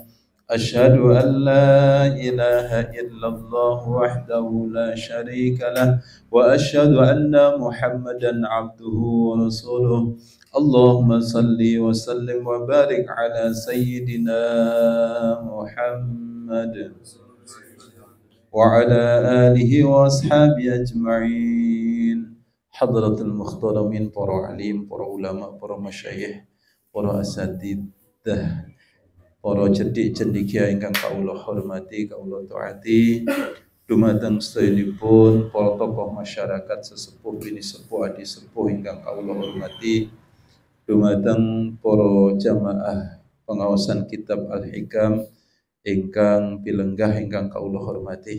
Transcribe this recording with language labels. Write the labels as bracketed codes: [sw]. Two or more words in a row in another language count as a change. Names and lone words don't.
[ar] أشهد أن لا إله إلا الله وحده لا شريك له وأشهد أن محمدا عبده ورسوله. اللهم صل وسلم وبارك على سيدنا محمد وعلى آله وأصحابه أجمعين. حضرة المحترمين, [jv] para alim, para ulama, para masyayikh, para asatidzah, para cedik cendikia ingkang kaula hormati, kaula taati, dumateng sedherekaipun para tokoh masyarakat sesepuh bini sepuh adi sepuh ingkang kaula hormati, dumateng para jamaah pengawasan kitab Al-Hikam ingkang pilenggah ingkang kaula hormati.